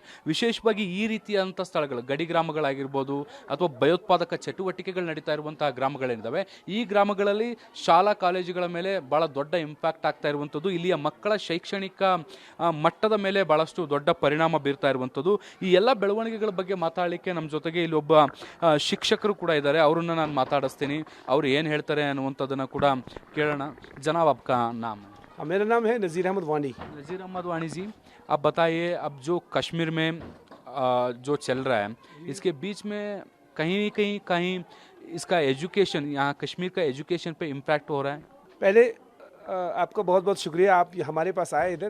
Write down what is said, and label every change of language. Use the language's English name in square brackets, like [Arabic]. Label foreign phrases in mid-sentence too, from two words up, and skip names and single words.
[Kannada] ವಿಶೇಷವಾಗಿ ಈ ರೀತಿಯಾದಂಥ ಸ್ಥಳಗಳು ಗಡಿ ಗ್ರಾಮಗಳಾಗಿರ್ಬೋದು ಅಥವಾ ಭಯೋತ್ಪಾದಕ ಚಟುವಟಿಕೆಗಳು ನಡೀತಾ ಇರುವಂತಹ ಗ್ರಾಮಗಳೇನಿದ್ದಾವೆ, ಈ ಗ್ರಾಮಗಳಲ್ಲಿ ಶಾಲಾ ಕಾಲೇಜುಗಳ ಮೇಲೆ ಭಾಳ ದೊಡ್ಡ ಇಂಪ್ಯಾಕ್ಟ್ ಆಗ್ತಾ ಇರುವಂಥದ್ದು. ಇಲ್ಲಿಯ ಮಕ್ಕಳ ಶೈಕ್ಷಣಿಕ ಮಟ್ಟದ ಮೇಲೆ ಭಾಳಷ್ಟು ದೊಡ್ಡ ಪರಿಣಾಮ ಬೀರ್ತಾ ಇರುವಂಥದ್ದು. ಈ ಎಲ್ಲ ಬೆಳವಣಿಗೆಗಳ ಬಗ್ಗೆ ಮಾತಾಡಲಿಕ್ಕೆ ನಮ್ಮ ಜೊತೆಗೆ ಇಲ್ಲಿ ಒಬ್ಬ ಶಿಕ್ಷಕರು ಕೂಡ ಇದ್ದಾರೆ. ಅವರನ್ನು ನಾನು ಮಾತಾಡಿಸ್ತೀನಿ. ಅವರು ಏನು ಹೇಳ್ತಾರೆ ಅನ್ನುವಂಥದ್ದನ್ನು ಕೂಡ ಕೇಳೋಣ. [Hindi] ಜನಾಬ್ आपका नाम? मेरा नाम है नज़ीर अहमद वानी। नज़ीर अहमद वानी जी, आप बताइए अब जो कश्मीर में जो चल रहा है, इसके बीच में कहीं इसका एजुकेशन, यहाँ कश्मीर का एजुकेशन पे इम्पैक्ट हो रहा है? पहले आपका बहुत बहुत शुक्रिया, आप हमारे पास आए इधर।